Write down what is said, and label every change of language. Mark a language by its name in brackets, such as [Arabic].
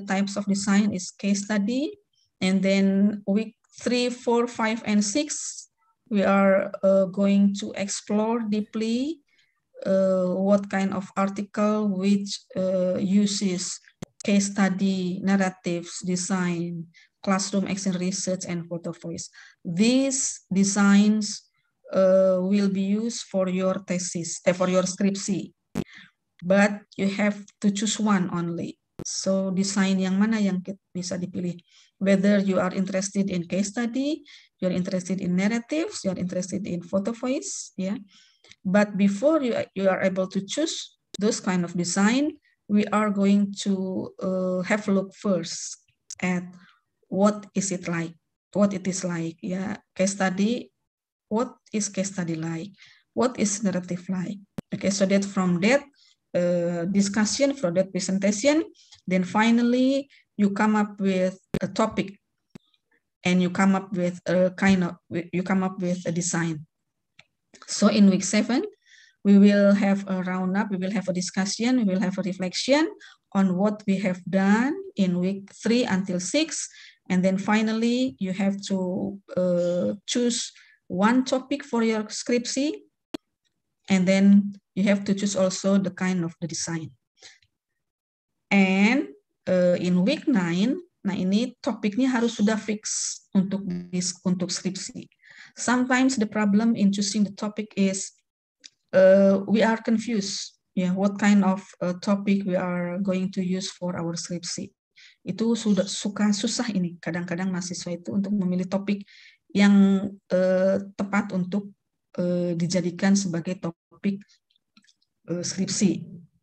[English] The types of design is case study. And then week 3, 4, 5, and 6, we are going to explore deeply what kind of article which uses case study, narratives, design, classroom action research, and photo voice. These designs will be used for your thesis, for your skripsi, but you have to choose one only. [Indonesian] So design yang mana yang bisa dipilih? [English] Whether you are interested in case study, you are interested in narratives, you are interested in photo voice, yeah. But before you are able to choose those kind of design, we are going to have a look first at what is it like, what it is like, yeah. Case study, what is case study like? What is narrative like? Okay, so that from that discussion for that presentation. Then finally, you come up with a topic, and you come up with a design. So in week 7, we will have a roundup, we will have a discussion, we will have a reflection on what we have done in week 3 until 6. And then finally, you have to choose one topic for your skripsi. And then you have to choose also the kind of the design. And in week 9, [Indonesian] nah ini topiknya harus sudah fix untuk skripsi. [English] Sometimes the problem in choosing the topic is we are confused. Yeah, what kind of topic we are going to use for our skripsi. [Indonesian] Itu sudah susah ini. Kadang-kadang mahasiswa itu untuk memilih topik yang tepat untuk dijadikan sebagai topik skripsi.